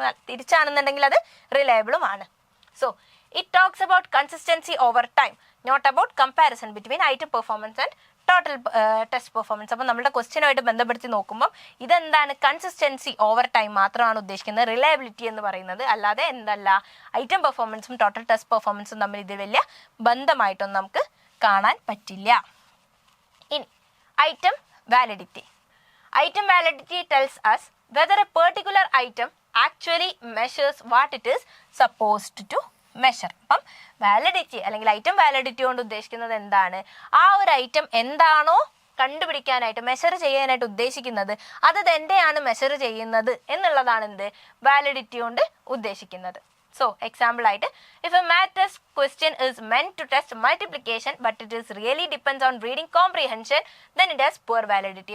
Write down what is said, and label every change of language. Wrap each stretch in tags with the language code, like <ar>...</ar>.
<ml>തിരിച്ചാണെന്നുണ്ടെങ്കിൽ അത് റിലയബിളും ആണ്.</ml> <en>So it talks about consistency over time, not about comparison between item performance and total test performance.</en> <ml>അപ്പം നമ്മുടെ ക്വസ്റ്റ്യനുമായിട്ട് ബന്ധപ്പെടുത്തി നോക്കുമ്പോൾ ഇതെന്താണ്, കൺസിസ്റ്റൻസി ഓവർ ടൈം മാത്രമാണ് ഉദ്ദേശിക്കുന്നത്. റിലയബിലിറ്റി എന്ന് പറയുന്നത് അല്ലാതെ എന്തല്ല, ഐറ്റം പെർഫോമൻസും ടോട്ടൽ ടെസ്റ്റ് പെർഫോമൻസും തമ്മിൽ ഇത് വലിയ ബന്ധമായിട്ടൊന്നും നമുക്ക് കാണാൻ പറ്റില്ല. ഇനി item validity.</ml> <en>Item validity tells us whether a particular item actually measures what it is supposed to measure.</en> <ml>അപ്പം വാലിഡിറ്റി അല്ലെങ്കിൽ ഐറ്റം വാലിഡിറ്റി കൊണ്ട് ഉദ്ദേശിക്കുന്നത് എന്താണ്, ആ ഒരു ഐറ്റം എന്താണോ കണ്ടുപിടിക്കാനായിട്ട് മെഷർ ചെയ്യാനായിട്ട് ഉദ്ദേശിക്കുന്നത് അത് തന്നെയാണ് മെഷർ ചെയ്യുന്നത് എന്നുള്ളതാണ് എന്ത് വാലിഡിറ്റി കൊണ്ട് ഉദ്ദേശിക്കുന്നത്.</ml> <en>So example ആയിട്ട് if a math test question is meant to test multiplication but it is really depends on reading comprehension then it has poor validity.</en>